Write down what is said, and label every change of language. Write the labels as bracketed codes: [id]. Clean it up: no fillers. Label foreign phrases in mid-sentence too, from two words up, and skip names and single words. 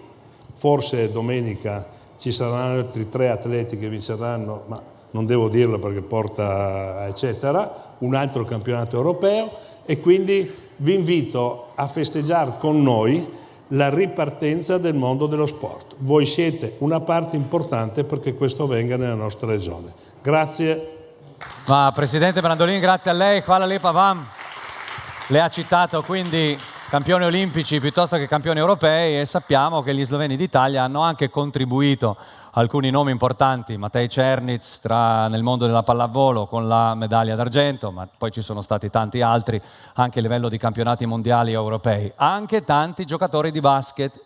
[it] Forse domenica ci saranno altri 3 atleti che vinceranno, ma non devo dirlo perché porta eccetera, un altro campionato europeo, e quindi vi invito a festeggiare con noi la ripartenza del mondo dello sport. Voi siete una parte importante perché questo avvenga nella nostra regione. Grazie. Ma Presidente Brandolin, grazie a lei. [sl] Hvala lepa vam. [it] Le ha citato quindi campioni olimpici piuttosto che campioni europei, e sappiamo che gli sloveni d'Italia hanno anche contribuito alcuni nomi importanti, Matej Černic nel mondo della pallavolo con la medaglia d'argento, ma poi ci sono stati tanti altri anche a livello di campionati mondiali europei, anche tanti giocatori di basket.